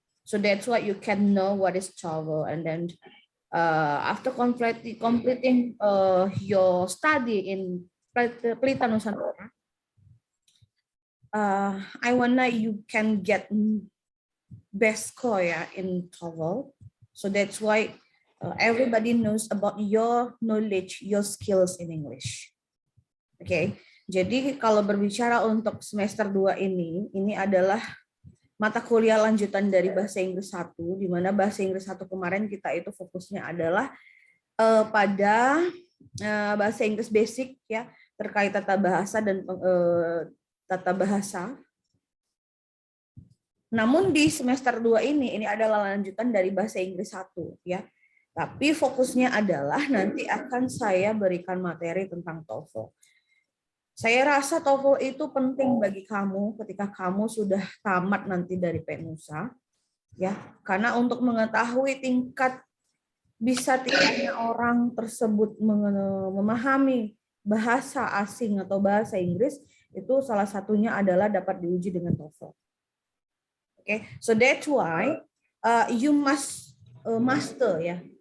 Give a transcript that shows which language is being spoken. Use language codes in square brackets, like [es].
[en] So that's why you can know what is TOEFL, and then after completing your study in Pelita Nusantara, I wanna you can get best score ya in TOEFL. So that's why everybody knows about your knowledge, your skills in English. Oke. Okay? [id] Jadi kalau berbicara untuk semester 2 ini adalah mata kuliah lanjutan dari bahasa Inggris 1, di mana bahasa Inggris 1 kemarin kita itu fokusnya adalah pada bahasa Inggris basic ya, terkait tata bahasa dan tata bahasa. Namun di semester 2 ini adalah lanjutan dari bahasa Inggris 1 ya. Tapi fokusnya adalah nanti akan saya berikan materi tentang TOEFL. Saya rasa TOEFL itu penting bagi kamu ketika kamu sudah tamat nanti dari PNUSA, ya, karena untuk mengetahui tingkat bisa tidaknya orang tersebut memahami bahasa asing atau bahasa Inggris, itu salah satunya adalah dapat diuji dengan TOEFL. [en] Okay, so that's why you must master ya.